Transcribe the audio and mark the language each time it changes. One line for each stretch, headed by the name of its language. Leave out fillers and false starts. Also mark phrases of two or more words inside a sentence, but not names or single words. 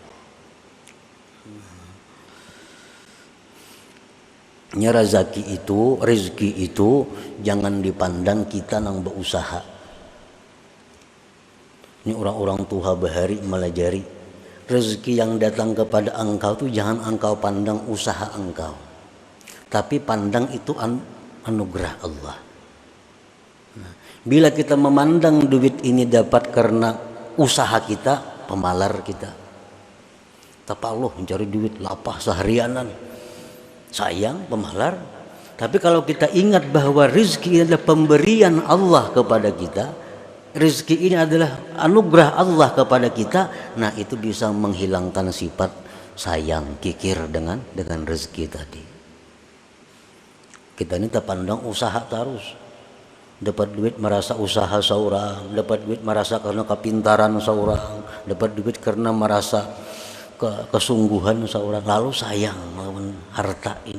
Banjar: Rezeki itu jangan dipandang kita nang berusaha. Ini orang-orang tua bahari melajari rezeki yang datang kepada engkau tuh jangan engkau pandang usaha engkau, tapi pandang itu anugerah Allah. Nah, bila kita memandang duit ini dapat karena usaha kita, pemalar kita. Tapi Allah mencari duit lapah seharianan, sayang pemalar.
Indonesian: Tapi kalau kita ingat bahwa rezeki adalah pemberian Allah kepada kita, rezeki ini adalah anugerah Allah kepada kita, nah itu bisa menghilangkan sifat sayang, kikir dengan rezeki tadi. Kita ini terpandang usaha terus, dapat duit merasa usaha seorang, dapat duit merasa karena kepintaran seorang, dapat duit karena merasa kesungguhan seorang, lalu sayang melawan harta ini.